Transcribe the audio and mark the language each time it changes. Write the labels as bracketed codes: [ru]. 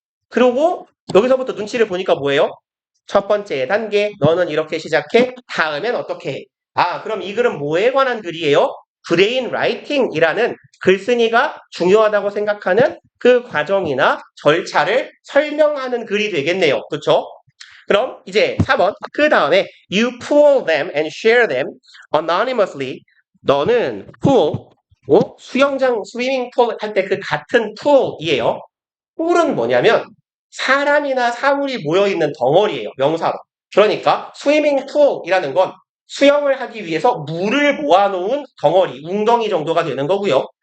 [ko] 그리고 여기서부터 눈치를 보니까 뭐예요? 첫 번째 단계 너는 이렇게 시작해 다음엔 어떻게 해? 그럼 이 글은 뭐에 관한 글이에요? 브레인 라이팅이라는 글쓴이가 중요하다고 생각하는 그 과정이나 절차를 설명하는 글이 되겠네요. 그렇죠? 그럼 이제 4번 그 다음에 [en] you pool them and share them anonymously. [ko] 너는 pool 수영장 스위밍 풀 할 때 그 같은 pool이에요. pool은 뭐냐면 사람이나 사물이 모여있는 덩어리예요. 명사로. 그러니까 스위밍 풀이라는 건 수영을 하기 위해서 물을 모아놓은 덩어리, 웅덩이 정도가 되는 거고요.